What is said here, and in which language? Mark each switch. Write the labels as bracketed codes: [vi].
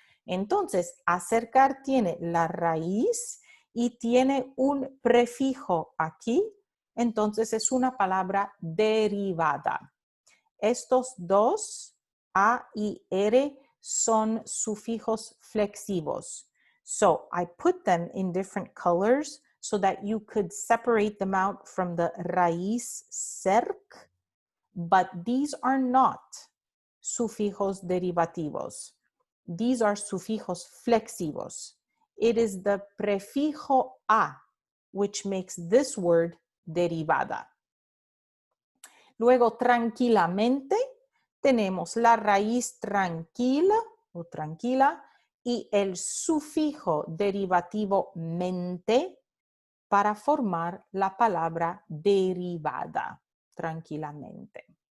[es] Entonces, acercar tiene la raíz y tiene un prefijo aquí, entonces es una palabra derivada. Estos dos, A y R, son sufijos flexivos. [en] So I put them in different colors so that you could separate them out from the raíz cerc, but these are not [es] sufijos derivativos. [en] These are [es] sufijos flexivos. [en] It is the prefijo a which makes this word derivada. [es] Luego, tranquilamente, tenemos la raíz tranquila o tranquila y el sufijo derivativo mente para formar la palabra derivada, tranquilamente.